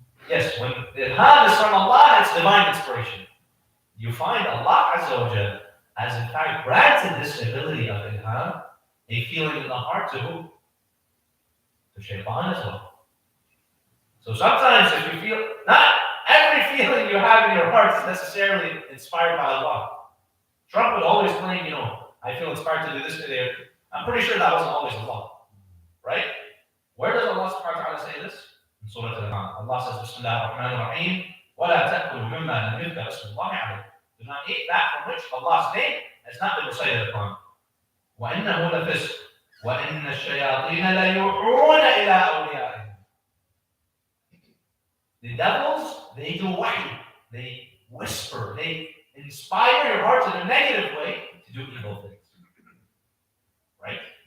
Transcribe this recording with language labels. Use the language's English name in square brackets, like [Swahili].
[English] Yes, when ilham is from Allah, it's divine inspiration. You find Allah Azza wa Jalla has in fact granted this ability of ilham, a feeling in the heart to who? To shaitan as well. So sometimes if you feel, not every feeling you have in your heart is necessarily inspired by Allah. Trump would always claim, I feel inspired to do this today. I'm pretty sure that wasn't always Allah. Right? Where does Allah subhanahu wa ta'ala say this? In Surah Al-An'am. Allah says, [Arabic] Bismillah ar-Rahman ar-Rahim, وَلَا تَأْكُلُوا مِمَّا لَمْ يُذْكَرْ اسْمُ اللَّهِ عَلَيْهِ. [English] Do not eat that from which Allah's name has not been recited upon. [Arabic] وَإِنَّهُ لَفِسْقٌ وَإِنَّ الشَّيَاطِينَ لَيُوحُونَ إِلَىٰ أَوْلِيَائِهِمْ [English] The devils, they do wahy. They whisper. They inspire your heart in a negative way to do evil things. Right?